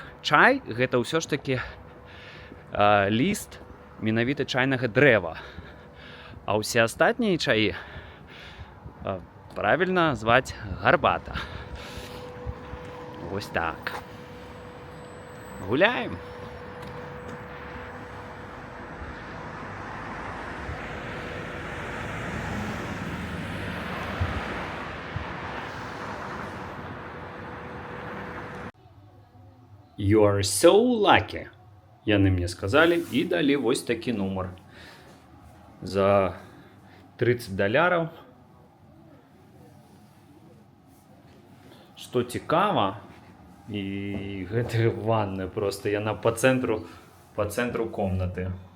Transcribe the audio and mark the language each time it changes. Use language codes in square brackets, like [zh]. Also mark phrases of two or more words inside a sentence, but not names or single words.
[be] Чай гэта ўсё ж такі ліст менавіта чайнага дрэва. А ўсе астатнія чаі правільна зваць гарбата. Вось так. Гуляем. [en] You are so lucky. [be] Яны мне сказалі і далі вось такі нумар. За $30. Што цікава, і гэта ванна проста, яна па цэнтру комнаты.